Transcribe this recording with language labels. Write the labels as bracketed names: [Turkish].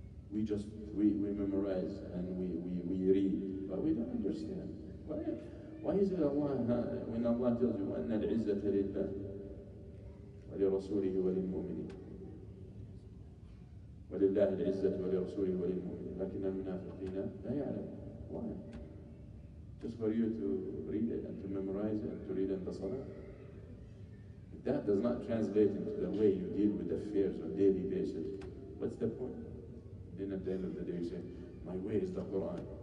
[English] We memorize and we read, but we don't understand. Why is it Allah, when Allah tells you [Arabic] أن العزة لله ولرسوله وللمؤمنين ولله العزة ولرسوله وللمؤمنين لكن المنافقين لا يعلمون. [English] Why? Just for you to read it and to memorize it and to read in the salah. If that does not translate into the way you deal with affairs on a daily basis, what's the point? Then at the end of the day you say, my way is the Quran.